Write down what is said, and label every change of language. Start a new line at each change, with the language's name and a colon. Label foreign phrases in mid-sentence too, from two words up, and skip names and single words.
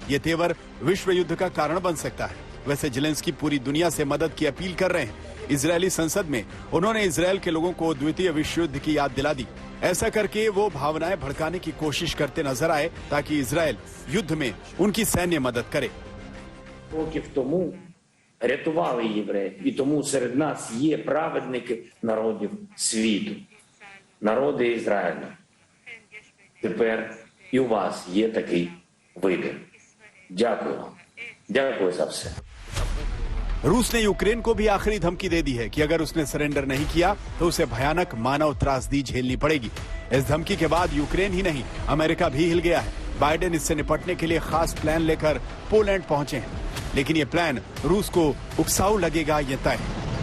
Hindi: ये तेवर विश्व युद्ध का कारण बन सकता है। वैसे जेलेंस्की पूरी दुनिया से मदद की अपील कर रहे हैं। इजरायली संसद में उन्होंने इजरायल के लोगों को द्वितीय विश्व युद्ध की याद दिला दी। ऐसा करके वो भावनाएं भड़काने की कोशिश करते नजर आए ताकि इजरायल युद्ध में उनकी सैन्य मदद करे।
Ukrainian: Років тому рятували євреїв, і тому серед нас є праведники народів світу, народи Ізраїлю. Тепер і у вас є такий вибір. Дякую вам. Дякую за все.
Hindi: रूस ने यूक्रेन को भी आखिरी धमकी दे दी है कि अगर उसने सरेंडर नहीं किया तो उसे भयानक मानव त्रासदी झेलनी पड़ेगी। इस धमकी के बाद यूक्रेन ही नहीं, अमेरिका भी हिल गया है। बाइडेन इससे निपटने के लिए खास प्लान लेकर पोलैंड पहुंचे हैं, लेकिन ये प्लान रूस को उकसाऊ लगेगा, ये तय है।